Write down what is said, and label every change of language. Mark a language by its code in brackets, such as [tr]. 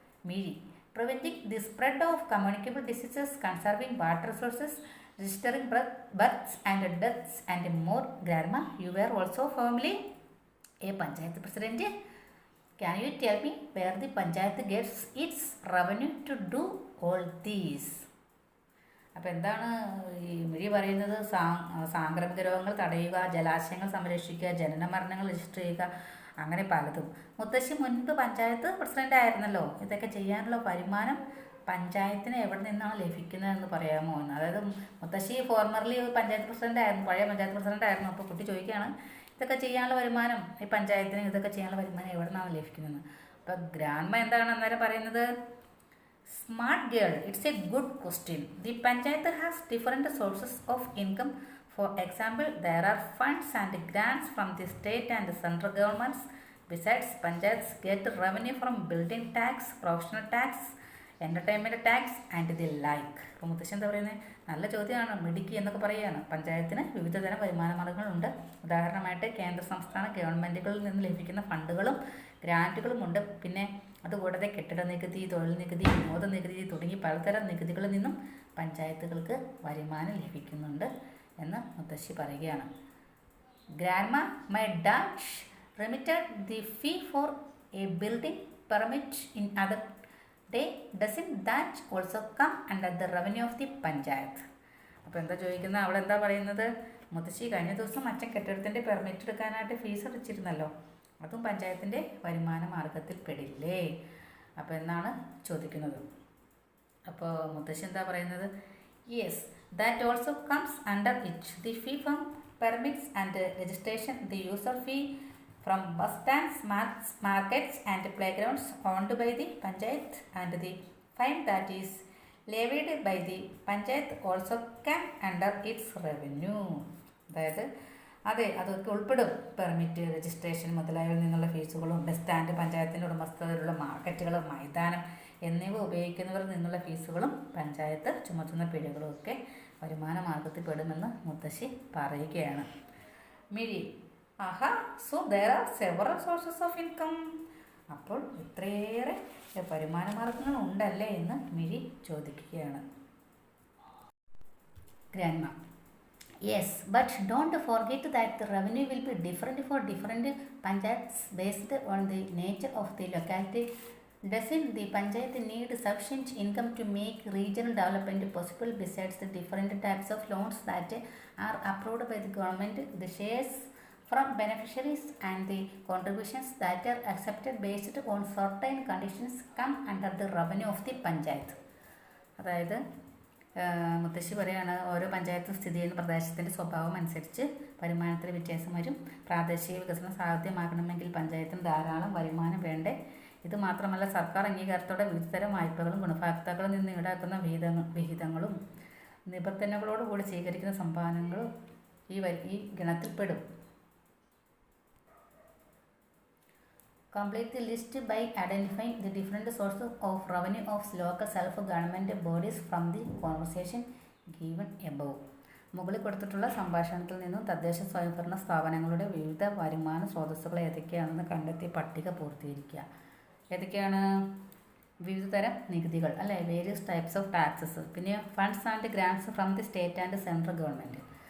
[en] Mizhi, preventing the spread of communicable diseases, conserving water resources, registering births and deaths and more. Grandma, you were also formerly a Panchayat President. Can you tell me where the Panchayat gets its revenue to do all these? [ml] അപ്പോൾ എന്താണ് ഈ മിഴി പറയുന്നത്? സാംക്രമിക രോഗങ്ങൾ തടയുക, ജലാശയങ്ങൾ സംരക്ഷിക്കുക, ജനന മരണങ്ങൾ രജിസ്റ്റർ ചെയ്യുക, അങ്ങനെ പലതും. മുത്തശ്ശി മുൻപ് പഞ്ചായത്ത് പ്രസിഡൻ്റ് ആയിരുന്നല്ലോ. ഇതൊക്കെ ചെയ്യാനുള്ള വരുമാനം പഞ്ചായത്തിന് എവിടെ നിന്നാണ് ലഭിക്കുന്നതെന്ന് പറയാമോ എന്ന്. അതായത് മുത്തശ്ശി ഫോർമർലി പഞ്ചായത്ത് പ്രസിഡൻ്റ് ആയിരുന്നു, പഴയ പഞ്ചായത്ത് പ്രസിഡൻ്റ് ആയിരുന്നു. അപ്പോൾ കുട്ടി ചോദിക്കുകയാണ്, ഇതൊക്കെ ചെയ്യാനുള്ള വരുമാനം, ഈ പഞ്ചായത്തിന് ഇതൊക്കെ ചെയ്യാനുള്ള വരുമാനം എവിടെ നിന്നാണ് ലഭിക്കുന്നത്? അപ്പോൾ ഗ്രാൻഡ്മ എന്താണ് അന്നേരം പറയുന്നത്? [en] Smart girl, it's a good question. The panchayat has different sources of income. For example, there are funds and grants from the state and central governments. Besides, panchayats get revenue from building tax, professional tax, entertainment tax and the like. [ml] അപ്പോൾ മുത്തശ്ശി എന്താ പറയുന്നത്? നല്ല ചോദ്യമാണ്, മിടുക്കി എന്നൊക്കെ പറയുകയാണ്. പഞ്ചായത്തിന് വിവിധ തരം വരുമാന മാർഗങ്ങളുണ്ട്. ഉദാഹരണമായിട്ട് കേന്ദ്ര സംസ്ഥാന ഗവൺമെൻറ്റുകളിൽ നിന്ന് ലഭിക്കുന്ന ഫണ്ടുകളും ഗ്രാൻറ്റുകളും ഉണ്ട്. പിന്നെ അതുകൂടാതെ കെട്ടിട നികുതി, തൊഴിൽ നികുതി, വിനോദ നികുതി തുടങ്ങി പലതരം നികുതികളിൽ നിന്നും പഞ്ചായത്തുകൾക്ക് വരുമാനം ലഭിക്കുന്നുണ്ട് എന്ന് മുത്തശ്ശി പറയുകയാണ്. [en] Grandma, my dad remitted the fee for a building permit in other day. Doesn't that also come under the revenue of the panchayat? [ml] അപ്പോൾ എന്താ ചോദിക്കുന്നത്? അവിടെ എന്താ പറയുന്നത്? മുത്തശ്ശി, കഴിഞ്ഞ ദിവസം അച്ഛൻ കെട്ടിടത്തിൻ്റെ പെർമിറ്റ് എടുക്കാനായിട്ട് ഫീസ് അടച്ചിരുന്നല്ലോ, അതും പഞ്ചായത്തിൻ്റെ വരുമാന മാർഗത്തിൽ പെടില്ലേ? അപ്പോൾ എന്നാണ് ചോദിക്കുന്നത്. അപ്പോൾ മുത്തശ്ശി എന്താ പറയുന്നത്? [en] Yes, that also comes under it. The fee from permits and registration, the user fee from bus stands, markets and playgrounds owned by the panchayat, and the fine that is levied by the panchayat also come under its revenue. [ml] അതായത് അതൊക്കെ ഉൾപ്പെടും. Permit, registration മുതലായവയിൽ നിന്നുള്ള ഫീസുകളും bus stand, പഞ്ചായത്തിൻ്റെ ഉടമസ്ഥതയിലുള്ള മാർക്കറ്റുകൾ, മൈതാനം എന്നിവ ഉപയോഗിക്കുന്നവരിൽ നിന്നുള്ള ഫീസുകളും പഞ്ചായത്ത് ചുമത്തുന്ന പിഴകളും ഒക്കെ വരുമാന മാർഗത്തിൽ പെടുമെന്ന് മുത്തശ്ശി പറയുകയാണ്. [en] മിഴി, ആഹാ, so there are several sources of income. [ml] അപ്പോൾ ഇത്രയേറെ വരുമാന മാർഗങ്ങൾ ഉണ്ടല്ലേ എന്ന് മിഴി ചോദിക്കുകയാണ്. [en] Grandma: Yes, but don't forget that the revenue will be different for different panchayats based on the nature of the locality. Doesn't the panchayat need sufficient income to make regional development possible besides the different types of loans that are approved by the government? The shares from beneficiaries and the contributions that are accepted based on certain conditions come under the revenue of the panchayat. [ml] അതായത് മുത്തശ്ശി പറയുകയാണ്, ഓരോ പഞ്ചായത്തും സ്ഥിതി ചെയ്യുന്ന പ്രദേശത്തിൻ്റെ സ്വഭാവം അനുസരിച്ച് വരുമാനത്തിൽ വ്യത്യാസം വരും. പ്രാദേശിക വികസനം സാധ്യമാക്കണമെങ്കിൽ പഞ്ചായത്തിന് ധാരാളം വരുമാനം വേണ്ടേ. ഇത് മാത്രമല്ല, സർക്കാർ അംഗീകാരത്തോടെ വിവിധതരം വായ്പകളും ഗുണഭോക്താക്കളിൽ നിന്ന് ഈടാക്കുന്ന വിഹിതങ്ങളും നിബന്ധനകളോടുകൂടി സ്വീകരിക്കുന്ന സംഭാവനകളും ഈ ഗണത്തിൽപ്പെടും. [en] Complete the list by identifying the different sources of revenue of local self-government bodies from the conversation given above. [ml] മുകളിൽ കൊടുത്തിട്ടുള്ള സംഭാഷണത്തിൽ നിന്നും തദ്ദേശ സ്വയംഭരണ സ്ഥാപനങ്ങളുടെ വിവിധ വരുമാന സ്രോതസ്സുകൾ ഏതൊക്കെയാണെന്ന് കണ്ടെത്തി പട്ടിക പൂർത്തീകരിക്കുക. ഏതൊക്കെയാണ്? വിവിധ തരം നികുതികൾ അല്ലേ, [en] Various types of taxes. [ml] പിന്നെ [en] Funds and grants from the state and central government.